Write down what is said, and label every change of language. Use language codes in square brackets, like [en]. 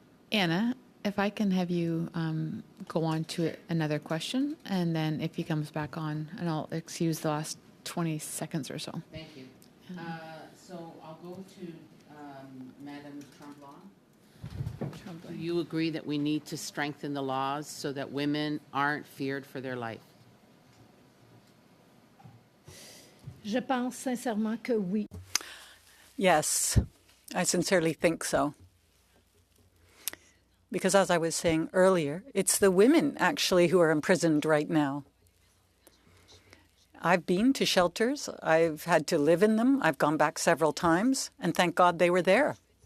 [en] Anna, if I can have you go on to another question, and then if he comes back on, and I'll excuse the last 20 seconds or so. Thank you. So I'll go to Madame Tremblay. Do you agree that we need to strengthen the laws so that women aren't feared for their life? [fr] Je pense sincèrement que oui. [en] Yes, I sincerely think so. Because as I was saying earlier, it's the women actually who are imprisoned right now. I've been to shelters. I've had to live in them. I've gone back several times, and thank God they were there.